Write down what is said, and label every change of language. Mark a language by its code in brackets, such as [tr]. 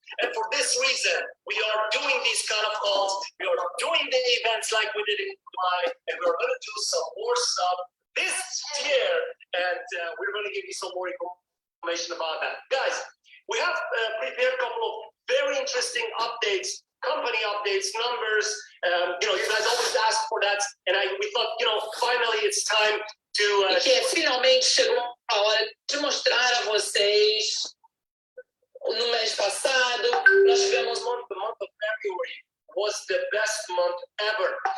[en] And for this reason, we are doing these kind of calls. We are doing the events like we did in Dubai, and we're going to do some more stuff this year. And we're going to give you some more information about that. Guys, we have prepared a couple of very interesting updates, company updates, numbers. You guys always ask for that. And we thought, finally it's time to... [pt] que finalmente chegou a hora de mostrar a vocês. No mês passado, nós tivemos [en] the month of February was the best month ever.